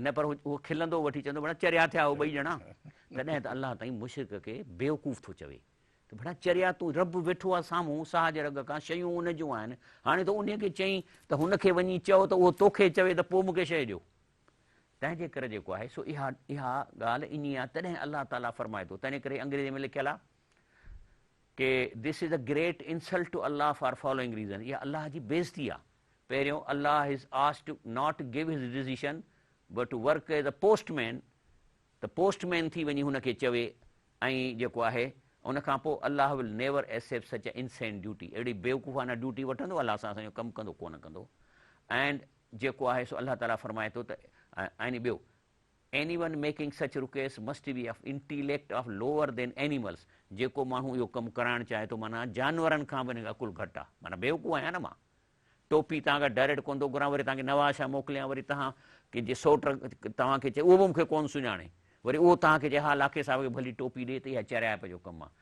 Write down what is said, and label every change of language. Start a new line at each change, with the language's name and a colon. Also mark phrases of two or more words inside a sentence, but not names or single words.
Sindhi: न पर उहो खिलंदो वठी चवंदो भला चरिया थिया उहो ॿई ॼणा, तॾहिं त अलाह ताईं मुशिक खे बेवकूफ़ थो चवे त भला चरिया तूं रब वेठो आहे साम्हूं साह जे रग खां, शयूं उन जूं आहिनि, हाणे त उनखे चई त हुनखे वञी चओ त उहो तोखे चवे त पोइ मूंखे शइ ॾियो, तंहिंजे करे जेको आहे सो इहा ॻाल्हि इन आहे। तॾहिं अलाह ताला फरमाए थो, तंहिं करे अंग्रेज़ी में लिखियलु आहे कि
English: this is a great insult to Allah for following reason,
Sindhi: इहा अलाह जी बेइज़ती आहे। पहिरियों अल्लाह
English: is asked to not give his decision but to work as a postman,
Sindhi: त पोस्टमैन थी वञी हुनखे चवे, ऐं जेको आहे उन खां पोइ
English: Allah will never accept such a indecent duty,
Sindhi: अहिड़ी बेवकूफ़ाना ड्यूटी वठंदो अलाह सां असांजो कमु कंदो कोन कंदो। एंड जेको आहे सो अलाह ताला फरमाए थो त ऐं ॿियो,
English: anyone making such request must be of intellect of lower than animals,
Sindhi: जेको माण्हू इहो कमु कराइणु चाहे थो माना जानवरनि खां बि अकुलु घटि आहे, माना बेवकूफ़ आहियां न मां। टोपी तव्हांखां डायरेक्ट कोन थो घुरां, वरी तव्हांखे नवाज़ शाह मोकिलियां, वरी तव्हां कंहिंजे सोट तव्हांखे चए उहो बि मूंखे कोन सुञाणे, वरी उहो तव्हांखे चए हा लाखे साहिब खे भली टोपी ॾिए, त इहा चरियाप जो कमु आहे।